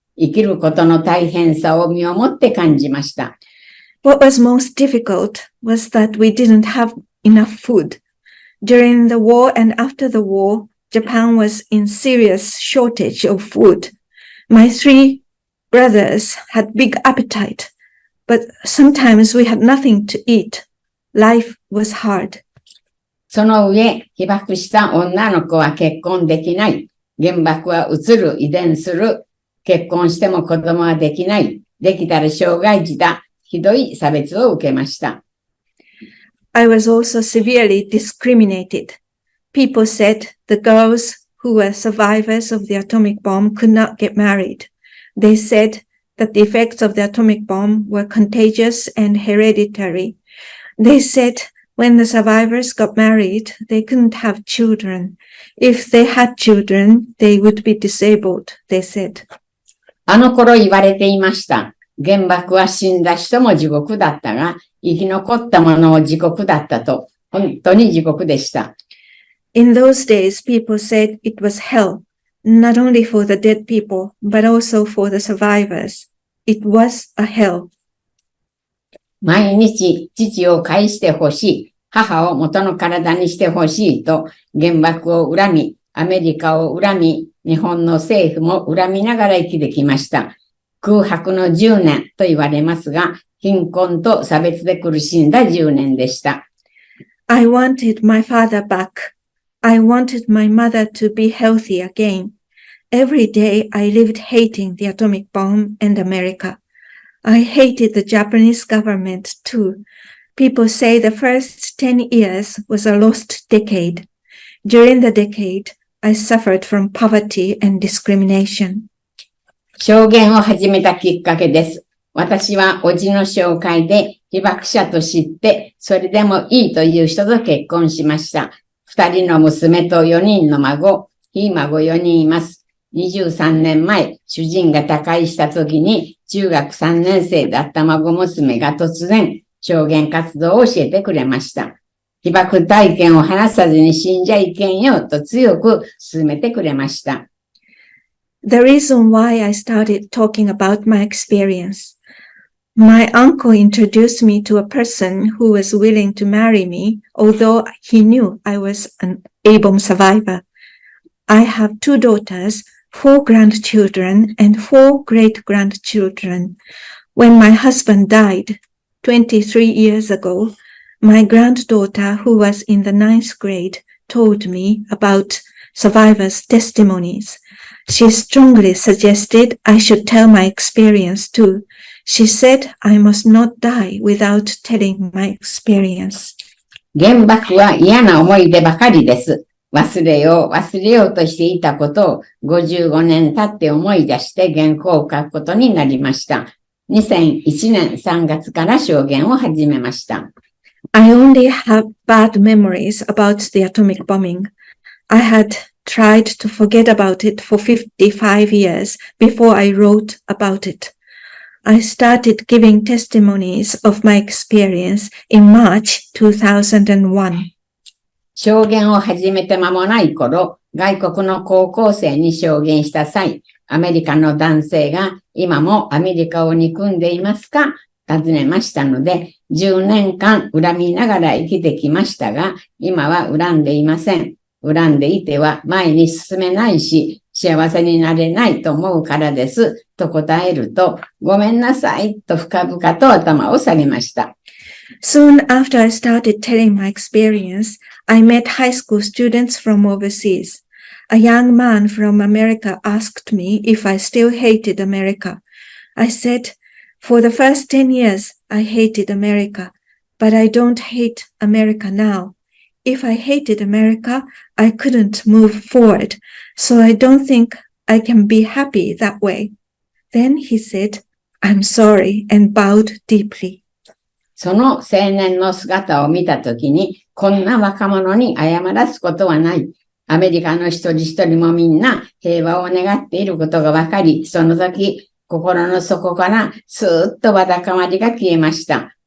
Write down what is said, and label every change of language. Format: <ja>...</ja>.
<ja>生きることの大変さを身をもって感じました。</ja> <en>What was most difficult was that we didn't have enough food. During the war and after the war, Japan was in serious shortage of food. My 3 brothers had big appetite, but sometimes we had nothing to eat. Life was hard.</en> <ja>その上、被爆した女の子は結婚できない。原爆は移る、遺伝する。結婚しても子供はできない。できたら障害児だ。ひどい差別を受けました。</ja> <en>I was also severely discriminated. People said the girls who were survivors of the atomic bomb could not get married. They said that the effects of the atomic bomb were contagious and hereditary. They said when the survivors got married, they couldn't have children. If they had children, they would be disabled, they said.</en> <ja>あの頃言われていました。原爆は死んだ人も地獄だったが、生き残った者も地獄だったと。本当に地獄でした。</ja> <en>In those days, people said it was hell, not only for the dead people, but also for the survivors. It was a hell.</en> <ja>毎日父を返してほしい。母を元の体にしてほしいと原爆を恨み、アメリカを恨み、日本の政府も恨みながら生きてきました。空白の10年と言われますが、貧困と差別で苦しんだ10年でした。</ja> <en>I wanted my father back. I wanted my mother to be healthy again. Every day I lived hating the atomic bomb and America. I hated the Japanese government too. People say the first 10 years was a lost decade. During the decade, I suffered from poverty and discrimination.</en> <ja>証言を始めたきっかけです。私は叔父の紹介で被爆者と知って、それでもいいという人と結婚しました。 2人の娘と4人の孫、ひ孫4人います。 23年前、主人が他界した時に、中学3年生だった孫娘が突然、証言活動を教えてくれました。被爆体験を話さずに死んじゃいけんよと強く勧めてくれました。</ja> <en>The reason why I started talking about my experience. My uncle introduced me to a person who was willing to marry me, although he knew I was an A-bomb survivor. I have 2 daughters, 4 grandchildren, and 4 great-grandchildren. When my husband died 23 years ago, my granddaughter, who was in the 9th grade, told me about survivors' testimonies. She strongly suggested I should tell my experience too. She said I must not die without telling my experience.</en> <ja>原爆は嫌な思い出ばかりです。忘れようとしていたことを55年経って思い出して原稿を書くことになりました。 2001年3月から証言を始めました。</ja> <en>I only have bad memories about the atomic bombing. I had tried to forget about it for 55 years before I wrote about it. I started giving testimonies of my experience in March 2001.</en> <ja>証言を始めて間もない頃、外国の高校生に証言した際、アメリカの男性が今もアメリカを憎んでいますか尋ねましたので、10年間恨みながら生きてきましたが、今は恨んでいません。恨んでいては前に進めないし、幸せになれないと思うからです。と答えると、ごめんなさいと深々と頭を下げました。</ja> <en>Soon after I started telling my experience, I met high school students from overseas. A young man from America asked me if I still hated America. I said, for the first 10 years, I hated America, but I don't hate America now. If I hated America, I couldn't move forward, so I don't think I can be happy that way. Then he said, I'm sorry, and bowed deeply.</en> <ja>その青年の姿を見たときに、こんな若者に謝らすことはない。アメリカの一人一人もみんな平和を願っていることが分かり、その時、心の底からスーッとわだかまりが消えました。</ja>